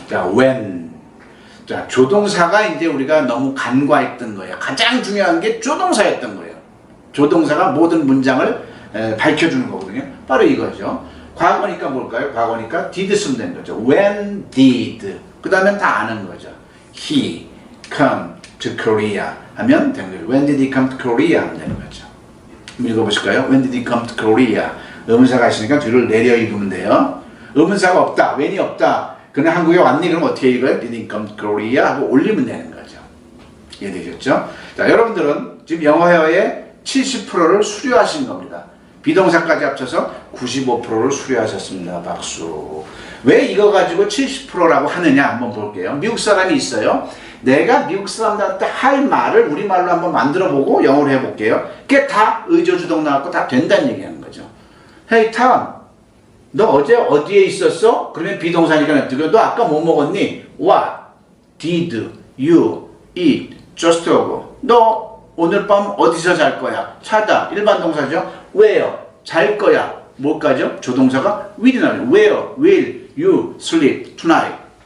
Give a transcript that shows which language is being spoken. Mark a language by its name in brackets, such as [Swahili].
[Korean] 자, when. 자, 조동사가 이제 우리가 너무 간과했던 거예요. 가장 중요한 게 조동사였던 거예요. 조동사가 모든 문장을 밝혀주는 거거든요. 바로 이거죠. 과거니까 뭘까요? 과거니까 did 쓰면 되는 거죠. [English] When did. [Korean] 그 다음엔 다 아는 거죠. [English] He come to Korea [Korean] 하면 되는 거죠. [English] When did he come to Korea [Korean] 하면 되는 거죠. 읽어보실까요? [English] When did he come to Korea? [Korean] 의문사가 있으니까 뒤를 내려 읽으면 돼요. 의문사가 없다. when이 없다. 그는 한국에 왔니? 그럼 어떻게 읽어요? [English] Did he come to Korea? [Korean] 하고 올리면 되는 거죠. 이해되셨죠? 자, 여러분들은 지금 영어 회화의 70%를 수료하신 겁니다. 비동사까지 합쳐서 95%를 수료하셨습니다. 박수. 왜 이거 가지고 70%라고 하느냐 한번 볼게요. 미국 사람이 있어요. 내가 미국 사람들한테 할 말을 우리말로 한번 만들어보고 영어로 해볼게요. 그게 다 의조주동 나왔고 다 된다는 얘기하는 거죠. Hey Tom, 너 어제 어디에 있었어? 그러면 비동사니까 너 아까 뭐 먹었니? [English] What did you eat just ago? [Korean] 너 오늘 밤 어디서 잘 거야? 차다. 일반 동사죠. Where? 잘 거야. 뭘까죠? 조동사가 will이 나와요. [English] Where will you sleep tonight?